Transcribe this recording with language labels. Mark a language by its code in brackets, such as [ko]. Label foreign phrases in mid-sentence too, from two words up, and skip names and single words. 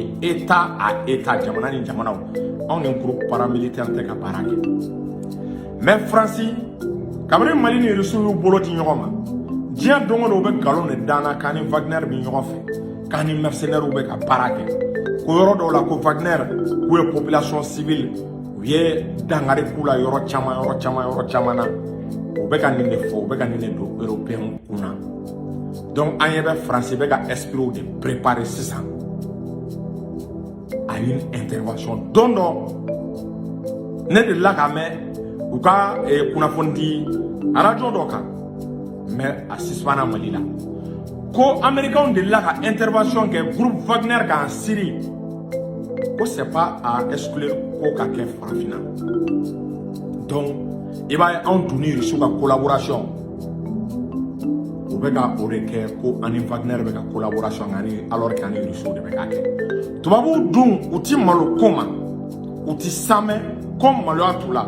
[bm] ye [fr] état à état [bm] jamana ni jamanaw anw ni [fr] groupe paramilitaire [bm] tɛ ka baara kɛ mais Faransi kabini Mali ni Russie y'u bolo di ɲɔgɔn ma diɲɛ don o don u bɛ nkalon de danna k'an ni Wagner bɛ ɲɔgɔn fɛ k'an ni mercenaires bɛ ka baara kɛ ko yɔrɔ dɔw la ko Wagner k'u ye [fr] population civile [bm] u ye dangari k'u la yɔrɔ caman na u bɛ ka nin de fɔ u bɛ ka nin de don européen kunna donc an ɲɛ bɛ France bɛ ka [fr] esprit de préparer [bm] sisan [fr] à une intervention [bm] don dɔ ne delila ka mɛn u ka kunnafoni di radio dɔ kan mais a suspend Mali la ko américains delila ka intervention kɛ groupe Wagner kan Syrie ko [fr] c'est pas à exclure [bm] ko ka kɛ farafina donc i b'a ye anw dun ni Russie ka collaboration u bɛ ka o de kɛ ko ani Wagner bɛ ka collaboration ani [fr] alors que [bm] ani Russie de bɛ ka kɛ tubabuw dun u ti malo ko ma u ti samɛ ko maloya t'u la